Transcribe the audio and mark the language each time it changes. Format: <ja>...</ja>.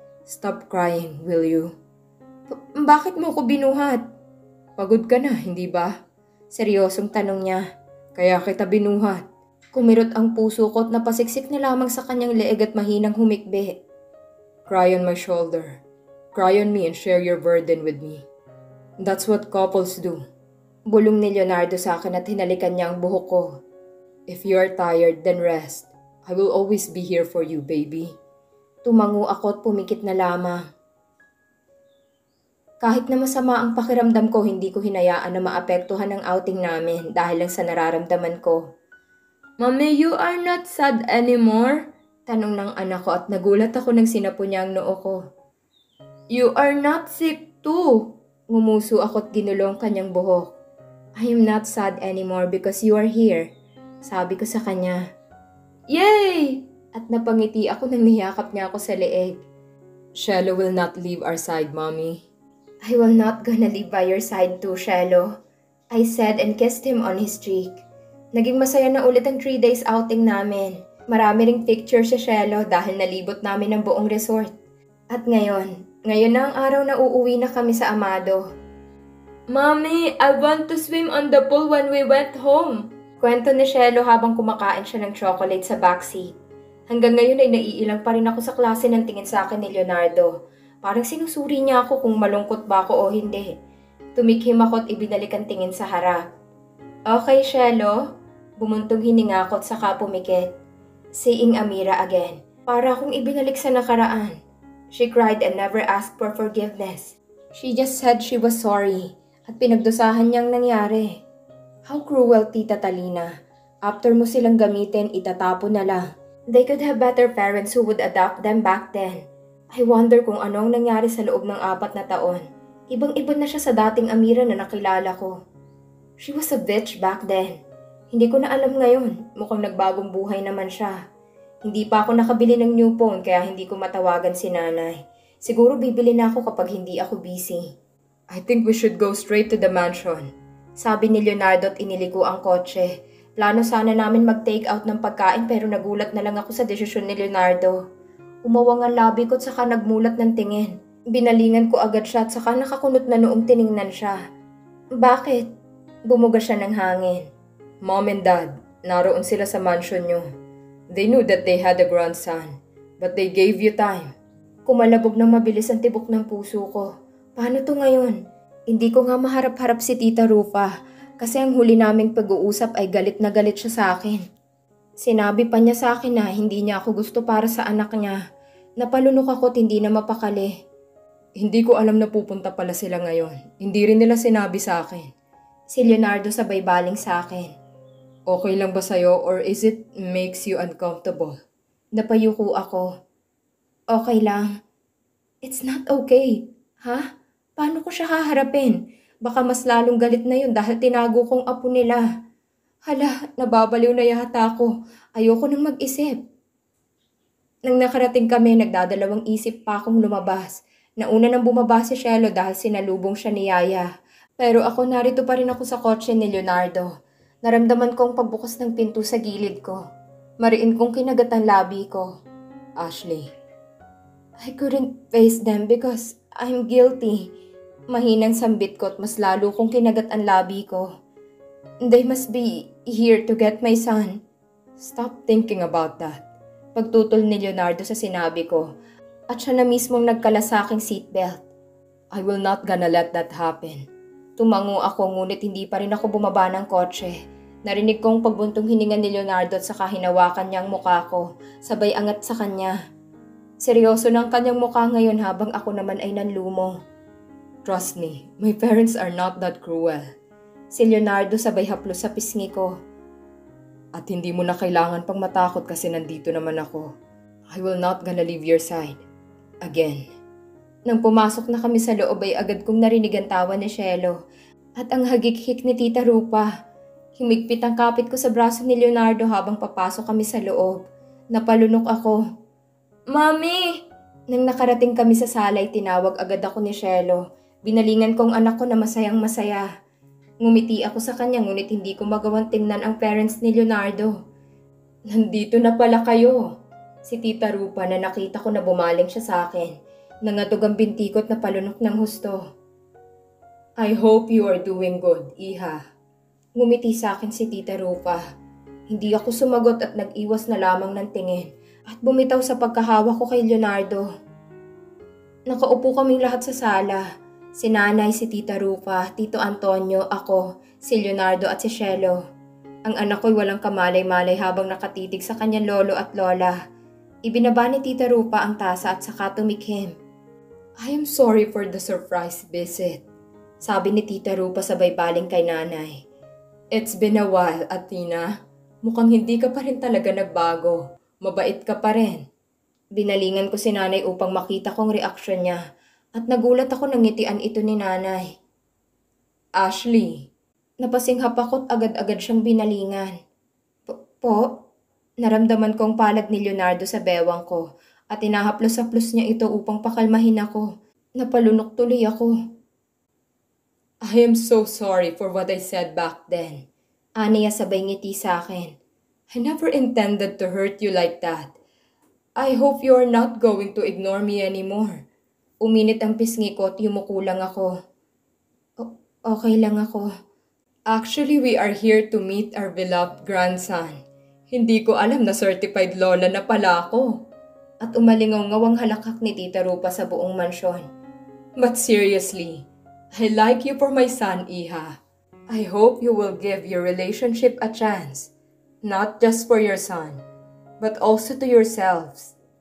<en>Stop crying, will you?</en> <tl>Bakit mo ko binuhat? Pagod ka na, hindi ba? Seryosong tanong niya. Kaya kita binuhat. Kumirot ang puso ko at napasiksik na lamang sa kanyang leeg at mahinang humikbi.</tl> <en>Cry on my shoulder. Cry on me and share your burden with me. That's what couples do.</en> <tl>Bulong ni Leonardo sa akin at hinalikan niya ang buhok ko.</tl> <en>If you are tired, then rest. I will always be here for you, baby.</en> <tl>Tumango ako at pumikit na lamang. Kahit na masama ang pakiramdam ko, hindi ko hinayaan na maapektuhan ang outing namin dahil lang sa nararamdaman ko.</tl> <en>Mommy, you are not sad anymore?</en> <tl>Tanong ng anak ko at nagulat ako nang sinapo niya ang noo ko.</tl> <en>You are not sick too.</en> <tl>Ngumuso ako at ginulong kanyang buhok.</tl> <en>I am not sad anymore because you are here.</en> <tl>Sabi ko sa kanya. Yay! At napangiti ako nang niyakap niya ako sa leeg.</tl> <en>Shelo will not leave our side, Mommy. I will not gonna leave by your side too, Shelo. I said and kissed him on his cheek.</en> <tl>Naging masaya na ulit ang 3 days outing namin. Marami ring picture si Shelo dahil nalibot namin ang buong resort. At ngayon na ang araw na uuwi na kami sa Amado.</tl> <en>Mommy, I want to swim on the pool when we went home.</en> <tl>Kwento ni Shelo habang kumakain siya ng chocolate sa backseat. Hanggang ngayon ay naiilang pa rin ako sa klase ng tingin sa akin ni Leonardo. Parang sinusuri niya ako kung malungkot ba ako o hindi. Tumikhim ako at ibinalik ang tingin sa harap. Okay, Shelo. Bumuntong hininga ako at saka pumikit.</tl> <en>Saying Amira again.</en> <tl>Para akong ibinalik sa nakaraan.</tl> <en>She cried and never asked for forgiveness. She just said she was sorry</en> <tl>at pinagdusahan niyang nangyari.</tl> <en>How cruel,</en> <tl>Tita Talina. After mo silang gamitin, itatapon na lang.</tl> <en>They could have better parents who would adopt them back then. I wonder</en> <tl>kung ano ang nangyari sa loob ng 4 na taon. Ibang-iba na siya sa dating Amira na nakilala ko.</tl> <en>She was a bitch back then.</en> <tl>Hindi ko na alam ngayon. Mukhang nagbagong buhay naman siya. Hindi pa ako nakabili ng new phone kaya hindi ko matawagan si nanay. Siguro bibili na ako kapag hindi ako busy.</tl> <en>I think we should go straight to the mansion.</en> <tl>Sabi ni Leonardo at iniliko ang kotse. Plano sana namin mag-take out ng pagkain pero nagulat na lang ako sa desisyon ni Leonardo. Umawang ang labi ko at saka nagmulat ng tingin. Binalingan ko agad siya at saka nakakunot na noong tiningnan siya. Bakit? Bumuga siya ng hangin.</tl> <en>Mom and Dad,</en> <tl>naroon sila sa mansion nyo.</tl> <en>They knew that they had a grandson, but they gave you time.</en> <tl>Kumalabog ng mabilis ang tibok ng puso ko. Paano to ngayon? Hindi ko nga maharap-harap si Tita Rufa kasi ang huli naming pag-uusap ay galit na galit siya sa akin. Sinabi pa niya sa akin na hindi niya ako gusto para sa anak niya. Napalunok ako at hindi na mapakali. Hindi ko alam na pupunta pala sila ngayon. Hindi rin nila sinabi sa akin. Si Leonardo sabay baling sa akin. Okay lang ba sa'yo</tl> <en>or is it makes you uncomfortable?</en> <tl>Napayuko ako. Okay lang.</tl> <en>It's not okay.</en> <tl>Ha? Paano ko siya haharapin? Baka mas lalong galit na yun dahil tinago kong apo nila. Hala, nababaliw na yata ako. Ayoko nang mag-isip. Nang nakarating kami, nagdadalawang isip pa akong lumabas. Nauna nang bumaba si Shelo dahil sinalubong siya ni Yaya. Pero ako narito pa rin ako sa kotse ni Leonardo. Naramdaman kong pagbukas ng pinto sa gilid ko. Mariin kong kinagat ang labi ko. Ashley.</tl> <en>I couldn't face them because I'm guilty.</en> <tl>Mahinang sambit ko at mas lalo kong kinagat ang labi ko.</tl> <en>They must be here to get my son. Stop thinking about that.</en> <tl>Pagtutol ni Leonardo sa sinabi ko at siya na mismong nagkala sa aking seatbelt.</tl> <en>I will not gonna let that happen.</en> <tl>Tumango ako ngunit hindi pa rin ako bumaba ng kotse. Narinig kong pagbuntong hininga ni Leonardo at saka hinawakan niya ang mukha ko, sabay angat sa kanya. Seryoso ng kanyang mukha ngayon habang ako naman ay nanlumo.</tl> <en>Trust me, my parents are not that cruel.</en> <tl>Si Leonardo sabay haplos sa pisngi ko. At hindi mo na kailangan pang matakot kasi nandito naman ako.</tl> <en>I will not gonna leave your side. Again.</en> <tl>Nang pumasok na kami sa loob ay agad kong narinig ang tawa ni Shelo at ang hagik-hik ni Tita Rupa. Himigpit ang kapit ko sa braso ni Leonardo habang papasok kami sa loob. Napalunok ako. Mami! Nang nakarating kami sa sala ay tinawag agad ako ni Shelo. Binalingan kong anak ko na masayang masaya. Ngumiti ako sa kanya ngunit hindi ko magawang tingnan ang parents ni Leonardo. Nandito na pala kayo. Si Tita Rupa na nakita ko na bumaling siya sa akin. Nangatog ang bintikot na palunok ng husto.</tl> <en>I hope you are doing good, Iha.</en> <tl>Ngumiti sa akin si Tita Rupa. Hindi ako sumagot at nag-iwas na lamang ng tingin at bumitaw sa pagkahawak ko kay Leonardo. Nakaupo kaming lahat sa sala. Si Nanay, si Tita Rupa, Tito Antonio, ako, si Leonardo at si Shelo. Ang anak ko'y walang kamalay-malay habang nakatitig sa kanyang lolo at lola. Ibinaba ni Tita Rupa ang tasa at saka tumikhim.</tl> <en>I am sorry for the surprise visit,</en> <tl>sabi ni Tita Rupa sabay baling kay Nanay.</tl> <en>It's been a while,</en> <tl>Athena. Mukhang hindi ka pa rin talaga nagbago. Mabait ka pa rin. Binalingan ko si Nanay upang makita kong reaksyon niya at nagulat ako nang ngitian ito ni Nanay. Ashley. Napasinghap ako't agad-agad siyang binalingan. Po? Naramdaman kong palad ni Leonardo sa bewang ko at inahaplos-haplos niya ito upang pakalmahin ako. Napalunok tuloy ako.</tl> <en>I am so sorry for what I said back then.</en> <tl>Aniya sabay ngiti sa akin.</tl> <en>I never intended to hurt you like that. I hope you are not going to ignore me anymore.</en> <tl>Uminit ang pisngi ko at yumuko lang ako. Okay lang ako.</tl> <en>Actually, we are here to meet our beloved grandson.</en> <tl>Hindi ko alam na certified lola na pala ako. At umalingaw-ngaw ang halakak ni Tita Rupa sa buong mansyon.</tl> <en>But seriously, I like you for my son, Iha. I hope you will give your relationship a chance. Not just for your son, but also to yourselves.</en>